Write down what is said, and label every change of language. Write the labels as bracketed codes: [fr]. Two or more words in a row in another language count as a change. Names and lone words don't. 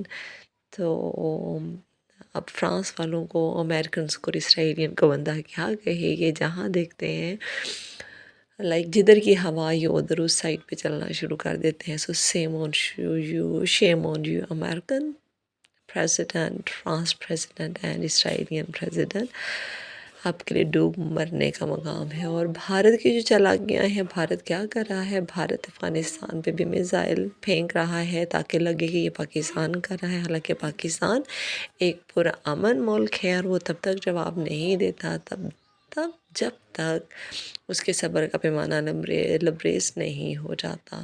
[ur] تو اب فرانس والوں کو، امریکنز کو، اسرائیلین کو بندہ کیا کہے، یہ جہاں دیکھتے ہیں لائک جدھر کی ہوا یہ ادھر اس سائڈ پہ چلنا شروع کر دیتے ہیں۔ [en] so shame on you American, president, France president and Israeli president [ur] آپ کے لیے ڈوب مرنے کا مقام ہے۔ اور بھارت کی جو چالاکیاں ہیں، بھارت کیا کر رہا ہے، بھارت افغانستان پہ بھی میزائل پھینک رہا ہے تاکہ لگے کہ یہ پاکستان کر رہا ہے، حالانکہ پاکستان ایک پرامن ملک ہے اور وہ تب تک جواب نہیں دیتا جب تک اس کے صبر کا پیمانہ لبریز نہیں ہو جاتا۔